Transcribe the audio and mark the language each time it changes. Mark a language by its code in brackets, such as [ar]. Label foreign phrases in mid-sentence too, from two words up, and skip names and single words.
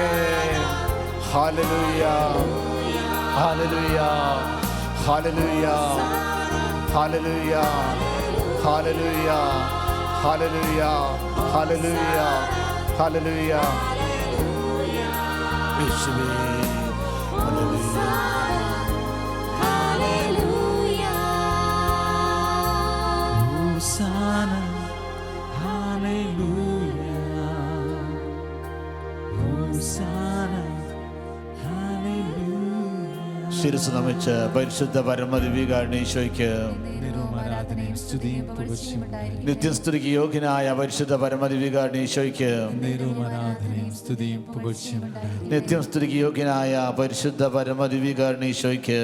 [ml] ഹല്ലേലൂയ, ഹല്ലേലൂയ, ഹല്ലേലൂയ, ഹല്ലേലൂയ, ഹല്ലേലൂയ, ഹല്ലേലൂയ, ഹല്ലേലൂയ, ഹല്ലേലൂയ. യേശുവേ ഹല്ലേലൂയ. [he] Hosanna, hallelujah. Hosanna, hallelujah. [ml] ശിരസ് നമിച്ച് പരിശുദ്ധ പരമദിവ്യകാരുണ്യ ഈശോയ്ക്ക് ആരാധനയും സ്തുതിയും പുകഴ്ചയും നിത്യസ്തുതിക്ക് യോഗ്യനായ പരിശുദ്ധ പരമദിവ്യകാരുണ്യ ഈശോയ്ക്ക് ആരാധനയും സ്തുതിയും പുകഴ്ചയും നിത്യം സ്തുതിക്ക് യോഗ്യനായ പരിശുദ്ധ പരമദിവ്യകാരുണ്യ ഈശോയ്ക്ക്